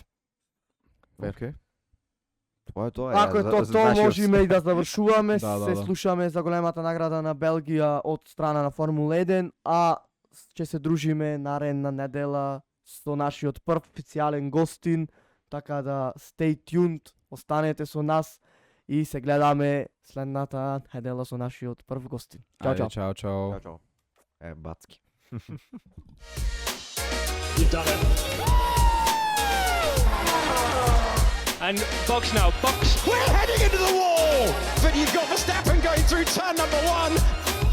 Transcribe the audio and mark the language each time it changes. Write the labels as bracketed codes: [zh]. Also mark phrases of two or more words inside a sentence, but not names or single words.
[mk] Океј. Тоа е тоа. Ако е тоа, можеме и да завршуваме, Да, да, се да. слушаме за големата награда на Белгија од страна на Формула 1, а ќе се дружиме наредна недела со нашиот прв официјален гостин, така да [en] stay tuned, [mk] останете со нас и се гледаме следната недела со нашиот прв гостин. Чао, Ајде, чао. чао. Чао. Е, бацки. [en] You've done it. And box now, box. We're heading into the wall, but you've got Verstappen going through turn number one.